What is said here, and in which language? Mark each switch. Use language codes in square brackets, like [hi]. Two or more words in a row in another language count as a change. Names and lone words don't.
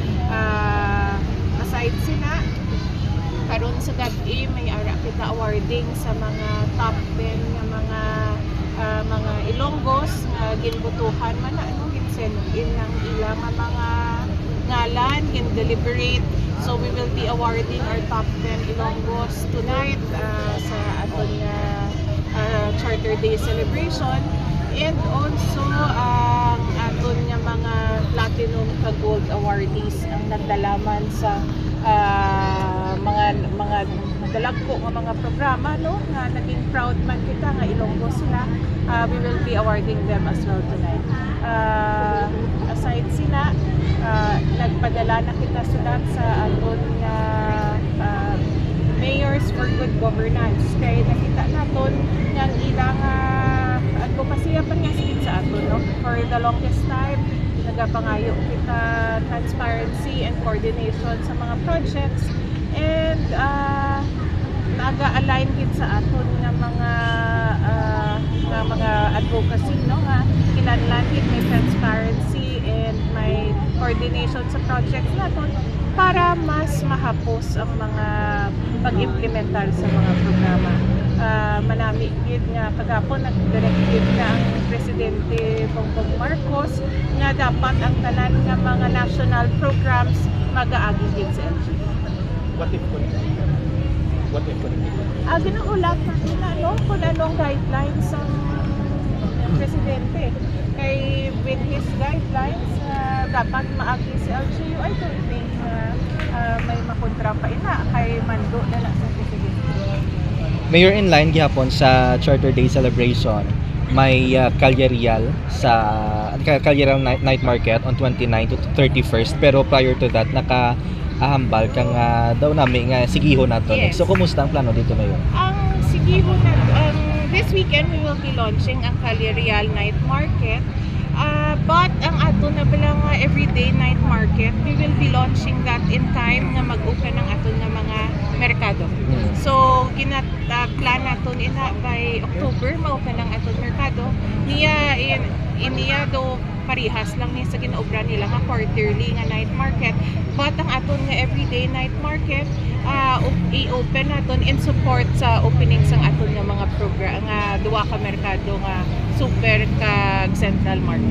[hil] Aside sina karon sa gabi may ara kita awarding sa mga top 10 nga mga Ilonggos nga ginbutuhan man ano gin in ang ilang mga ngalan gin deliberate. [en] So we will be awarding our top 10 Ilonggos tonight [hil] sa aton [en] Charter Day celebration, and also [hil] ang aton nga mga platinum kag gold awardees ang nagdalaman sa mga dalagko nga mga programa no nga naging proud man kita nga Ilonggo sila. [en] We will be awarding them as well tonight. [hil] Aside sila nagpadala na kita sulat sa aton nga Mayors for Good Governance kay nakita naton nga ilang advokasya pa nga sigit sa aton no [en] for the longest time [hil] nagapangayo kita [en] transparency and coordination [hil] sa mga projects, and naga-align gid sa aton nga mga advocacy no nga kinahanglan gid may transparency and may coordination sa projects naton para mas mahapos ang mga pag-implementar sa mga programa. Manami gid nga kagapon nag-directive na ang Presidente Bongbong Marcos nga dapat ang tanan nga mga [en] national programs [hil] mag-aagi gid sa LGU. [en] What if [hil] Ginaulat na nila no kung anong guidelines ang Presidente. Kay [en] with his guidelines [hil] dapat maagi si LGU. [en] I don't think [hil] may makontra pa ina kay mando na lang sa Presidente. Mayor, [en] in line [hil] gihapon sa [en] Charter Day celebration, [hil] may Calyarial [en] night market on 29 to 31st, [hil] pero [en] prior to that [hil] nakaahambal kang daw nami nga sigiho nato. [en] Yes. [tl] So kumusta ang plano dito ngayon? [hil] Ang sigiho na [en] this weekend we will be launching ang Calyarial night market. But [hil] ang ato na bilang [en] everyday night market, we will be launching that in time [hil] nga mag-open ang ato na mga merkado. So plan naton ina [en] by October [hil] ma-open ang ato merkado. Niya do parihas lang ni sa ginaobra nila nga quarterly nga [en] night market, [hil] but ang aton nga [en] everyday night market [hil] i-open naton [en] in support [hil] sa opening sang aton nga mga program nga duwa ka merkado nga super kag central market.